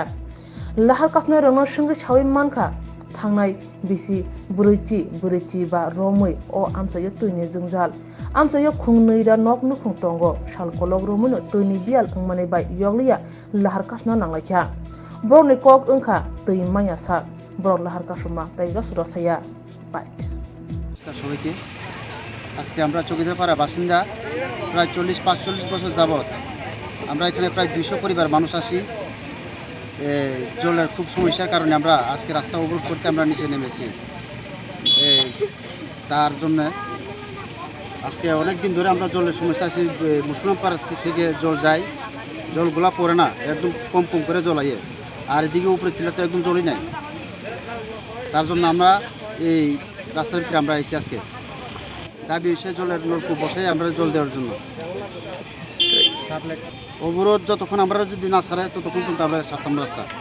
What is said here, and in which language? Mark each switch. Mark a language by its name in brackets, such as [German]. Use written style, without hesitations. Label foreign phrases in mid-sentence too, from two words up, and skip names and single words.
[Kok Borok] Lahar kasno rono sungge chawi mankha thangnai bisi burichi ba romoi o amsayo tuini jengjal. Amsayo khungnei ra nok nukhung tongo salkolok romuno tuini bial angmane bai yogliya lahar kasno nanglakya. Borni kok ungkha tui maya sa borok lahar kasuma tai rosaya bai. [Bangla] সবাইকে আজকে আমরা চৌকিদারপাড়া বাসিন্দা প্রায় 40-45 বছর যাবত আমরা এখানে প্রায় 200 পরিবার মানুষ আসি জলের খুব সমস্যার কারণে আমরা আজকে রাস্তা অবরোধ করতে আমরা নিচে নেমেছি তার জন্য আজকে অনেক দিন ধরে আমরা জলের সমস্যা আছি মুসলিমপাড়া থেকে জল যায় জলগুলা পড়ে না একদম কম করে জল আইয়ে আর এদিকে উপরে টিলা তো একদম জলই নাই তার জন্য আমরা এই রাস্তার ভিতরে আমরা এসেছি আজকে দাবি এসে জলের নলকূপ বসাই আমরা জল দেওয়ার জন্য অবরোধ যতক্ষণ আমরা যদি না ছাড়াই ততক্ষণ কিন্তু আমরা ছাড়তাম রাস্তা